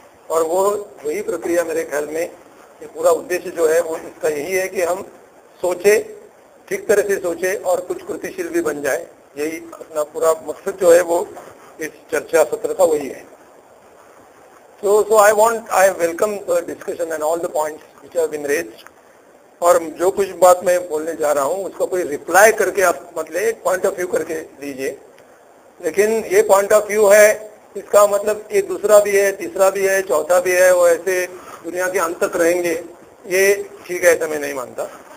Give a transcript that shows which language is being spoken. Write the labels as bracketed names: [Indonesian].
[Hindi] और वो वही प्रक्रिया मेरे ख्याल में ये पूरा उद्देश्य जो है वो इसका यही है कि हम सोचे, ठीक तरह से सोचे और कुछ कृतिशील भी बन जाए. यही अपना पूरा मकसद जो है वो इस चर्चा सत्र का वही है. [English] So I welcome the discussion and all the points which have been raised. [Hindi] और जो कुछ बात मैं बोलने जा रहा हूँ उसका कोई रिप्लाई करके आप मतलब एक पॉइंट ऑफ व्यू करके दीजिए. लेकिन ये पॉइंट ऑफ व्यू है, इसका मतलब एक दूसरा भी है, तीसरा भी है, चौथा भी है, वो ऐसे दुनिया के अंत तक रहेंगे, ये ठीक है ऐसा मैं नहीं मानता.